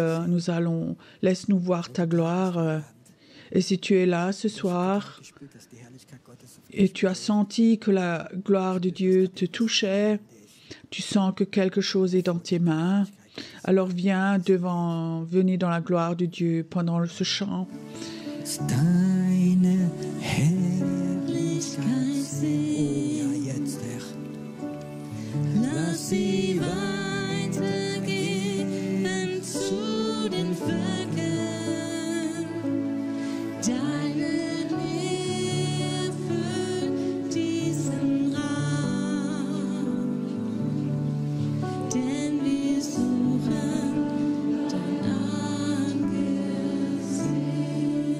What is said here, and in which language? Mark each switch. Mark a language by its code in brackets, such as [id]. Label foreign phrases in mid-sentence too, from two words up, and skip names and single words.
[fr] Laisse-nous voir ta gloire. Et si tu es là ce soir et tu as senti que la gloire de Dieu te touchait, tu sens que quelque chose est dans tes mains, alors venez dans la gloire de Dieu pendant ce chant. [de] Deine Herrlichkeit sehen, ja jetzt, Herr. Lass sie weitergehen zu den Völkern. Deine Nähe füllt diesen Raum, denn wir suchen dein Angesicht.